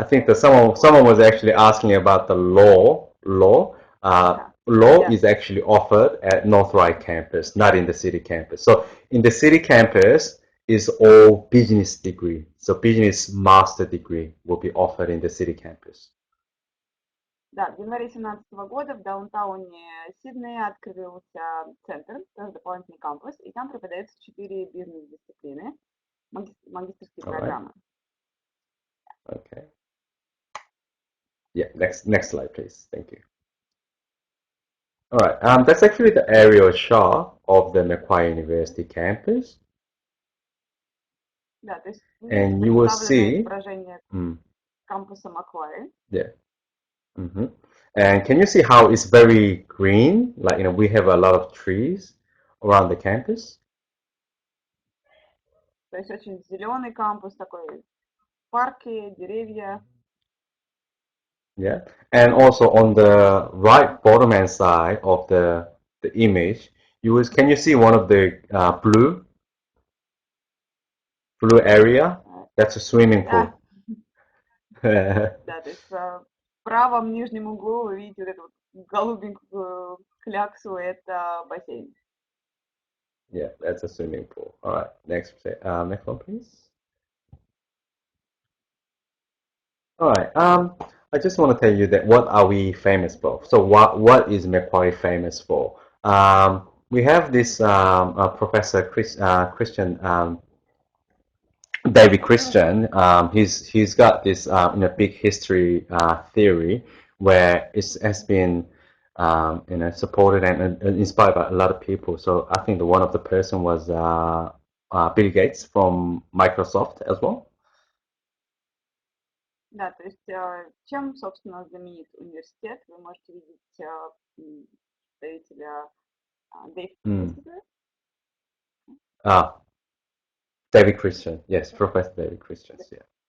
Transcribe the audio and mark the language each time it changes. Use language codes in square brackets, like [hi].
[en] I think that someone was actually asking about the law. [ru] Ага, [en] Law [ru] да, [en] is actually offered at North Ryde campus, not in the city campus. So in the city campus is all business degree. So business master degree will be offered in the city campus. [ru] да, в январе 2017 года в даунтауне Сиднея открылся центр, тоже дополнительный кампус, и там преподаются 4 бизнес-дисциплины, магистерские [en] All right. [ru] программы. [en] Okay. Yeah. Next slide, please. Thank you. All right. That's actually the aerial shot of the Macquarie University campus, [ru] Да, то есть вы видите [en] and you will [ru] представленное [en] see. [ru] изображение кампуса Macquarie. [en] Yeah. Mm-hmm. And can you see how it's very green? Like, we have a lot of trees around the campus. [ru] То есть очень зеленый кампус, такой парки, деревья. [en] Yeah. And also on the right bottom hand side of the image, can you see one of the blue area? That's a swimming [ru] Да, [en] pool. [ru] да, то есть в правом нижнем углу вы видите вот эту вот голубенькую кляксу, это бассейн. [en] Yeah, that's a swimming pool. All right, next one, please. All right. I just want to tell you that what are we famous for? So what is Macquarie famous for? We have this Professor Christian David Christian. He's got this big history theory where it has been supported and inspired by a lot of people. So I think one of the person was Bill Gates from Microsoft as well. [ru] Да, то есть чем, собственно, знаменит университет? Вы можете видеть представителя Дэйв Mm. Кристопher. [en] David Christian, yes, Professor David Christian, yeah.